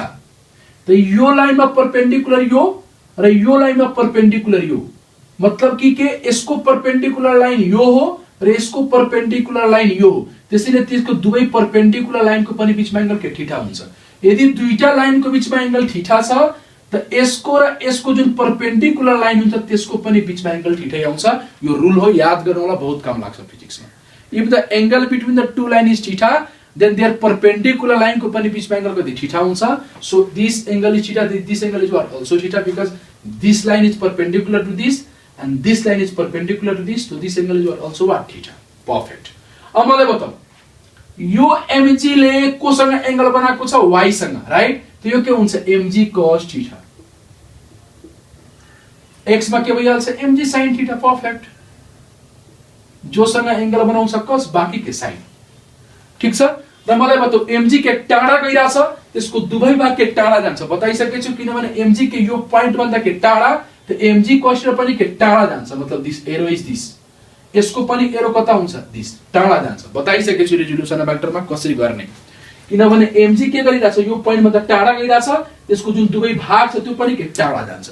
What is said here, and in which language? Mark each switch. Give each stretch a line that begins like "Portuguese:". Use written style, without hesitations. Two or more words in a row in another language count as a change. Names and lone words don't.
Nepali: त यो लाइनमा परपेंडिकुलर यो र यो लाइनमा परपेंडिकुलर यो, मतलब कि के यसको
English: perpendicular line
Nepali: यो हो र यसको
English: perpendicular line
Nepali: यो हो। त्यसैले त्यसको दुवै
English: perpendicular line
Nepali: को पनि बीचमा एंगल के थीटा हुन्छ। यदि दुईटा लाइन को बीचमा एंगल थीटा छ त यसको र यसको जुन
English: perpendicular line
Nepali: हुन्छ त्यसको पनि बीचमा एंगल थीटा आउँछ। यो रूल हो, याद गर्नु होला, बहुत काम लाग्छ फिजिक्समा।
English: if the angle between the two line is theta then their perpendicular line
Nepali: को पनि बीचमा एंगल कति थीटा हुन्छ।
English: so this angle is theta, this angle is what also theta, because this line is perpendicular to this and this line is perpendicular to this, so this angle is what also what theta। perfect।
Nepali: अब मलाई बताऊ यो mg ले कोसँग एंगल बनाएको छ y सँग राइट। त यो के हुन्छ mg cos थीटा, x मा के भइहाल्छ mg sin थीटा। परफेक्ट। जोसँग एंगल बनाउँछ cos बाकी के sin। ठीक छ। र मलाई बताऊ mg के टाढा गइराछ त्यसको दुवै भाग के टाढा जान्छ। बताइसके छु किनभने mg के यो पॉइंट भन्दा के टाढा त mg cos पनि के टाढा जान्छ, मतलब
English: this arrow is this,
Nepali: यसको पनि एरो कता हुन्छ दिस टाढा जान्छ। बताइसके छु
English: resolution vectorमा
Nepali: कसरी गर्ने, किनभने mg के गरिराछ यो पॉइंट भन्दा टाढा गइराछ त्यसको जुन दुवै भाग छ त्यो पनि के टाढा जान्छ।